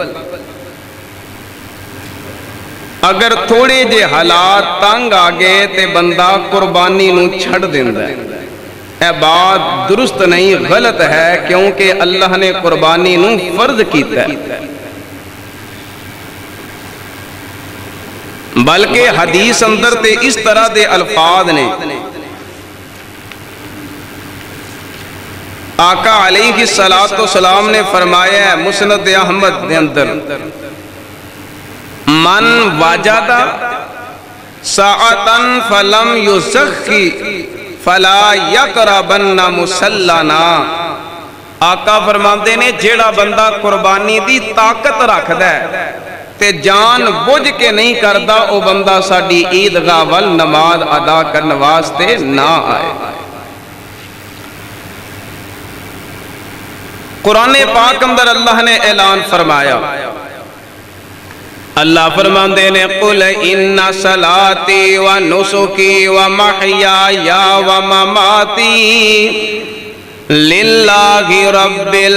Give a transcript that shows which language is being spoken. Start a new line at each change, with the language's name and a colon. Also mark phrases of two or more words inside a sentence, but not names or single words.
Punjabi: اگر تھوڑے جے حالات تنگ آگے تے بندہ قربانی نو چھڑ دیندہ ہے۔ اے بات درست نہیں، غلط ہے، کیونکہ اللہ نے قربانی نو فرض کیتا ہے۔ بلکہ حدیث اندر تے اس طرح دے الفاظ نے، آقا
Arabic: علیہ السلام
Punjabi: نے فرمایا ہے مسند احمد دے اندر،
Arabic: من وجد ساعتن فلم یزخی فلا یقربن مصلانا۔
Punjabi: آقا فرماندے نے جیڑا بندہ قربانی دی طاقت رکھ دے تے جان بوجھ کے نہیں کردا او بندہ ساڈی عیدگاہ ول نماز ادا کرن واسطے نہ آئے۔ قرآن پاک اندر اللہ نے اعلان فرمایا، اللہ فرماندے نے
Arabic: قُلْ إِنَّ صَلَاتِي وَنُسُكِي وَمَحْيَايَ وَمَمَاتِي لِلَّهِ رَبِّ